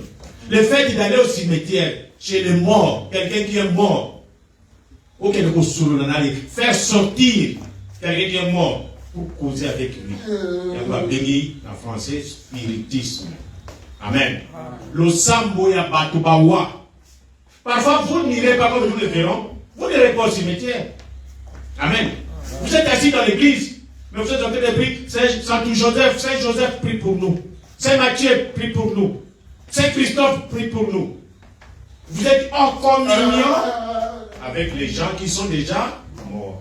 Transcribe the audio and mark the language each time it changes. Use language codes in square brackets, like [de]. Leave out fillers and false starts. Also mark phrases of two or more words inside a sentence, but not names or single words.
[fr] Le fait d'aller au cimetière, chez les morts, quelqu'un qui est mort, ou quelque chose, faire sortir quelqu'un qui est mort pour causer avec lui. Il va bénir en français spiritisme. Amen. Le [ln] sambo ya batubawa. [fr] Parfois, vous n'irez pas comme nous le verrons. Vous n'irez pas au cimetière. Amen. Vous êtes assis dans l'église, mais vous êtes en train de prier. Saint Joseph prie pour nous. Saint Matthieu prie pour nous. Saint Christophe prie pour nous. Vous êtes en communion avec les gens qui sont déjà morts.